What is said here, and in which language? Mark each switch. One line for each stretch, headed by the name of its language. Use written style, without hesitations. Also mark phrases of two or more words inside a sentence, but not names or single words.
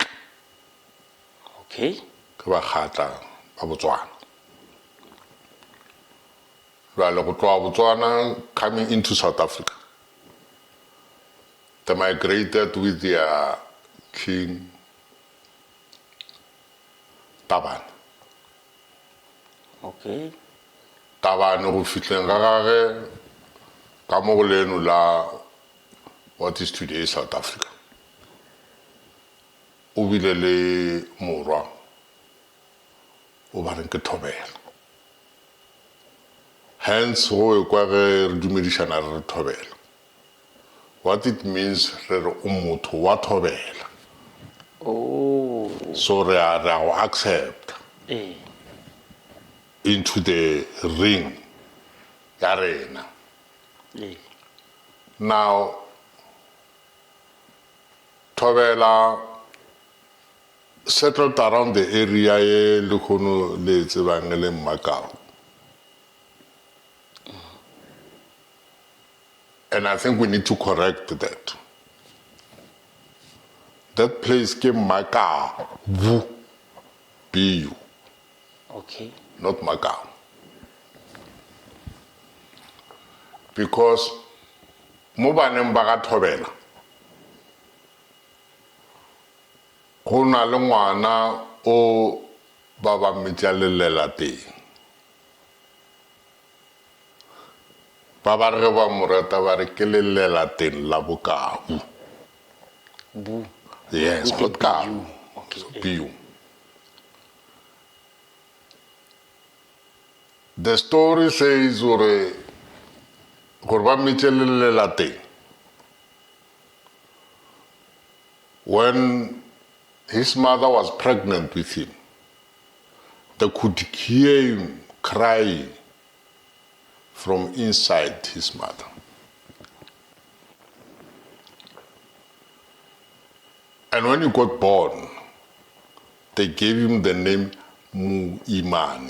English: Okay.
Northern Sotho: Ke bakgatla ba Botswana. Jwale go tloha Botswana
English: coming into South Africa. They migrated with their king Tabane. Okay.
Northern Sotho: Tabane go fitleng ga gage ka mo go leno la
English: what is today South Africa.
Northern Sotho: O bile le morwa o ba reng ke Thobela. Hence go ekwa ge re dumedišana re Thobela.
English: What it means
Northern Sotho: re re o motho wa Thobela. Oh. So re a go accept Eh.
English: into the ring
Northern Sotho: ya rena. Eh.
English: Now Thobela settled around the area
Northern Sotho: ye le khono le tsebang le Makau.
English: And I think we need to correct that. That place came Makau, B-U, Okay. not Makau.
Northern Sotho: Because mo baneng ba ga Thobela go na le ngwana o ba ba mmetšalelela teng. Ba ba re ba Marota ba re ke lelela teng la Bokau. Bu.
English: Yes, With a but Kau. BU. Okay.
Northern Sotho: BU.
English: The story says
Northern Sotho: gore ba mmetšalelela teng.
English: When his mother was pregnant with him, they could hear him crying from inside his mother. And when he got born, they gave him the name Muimane.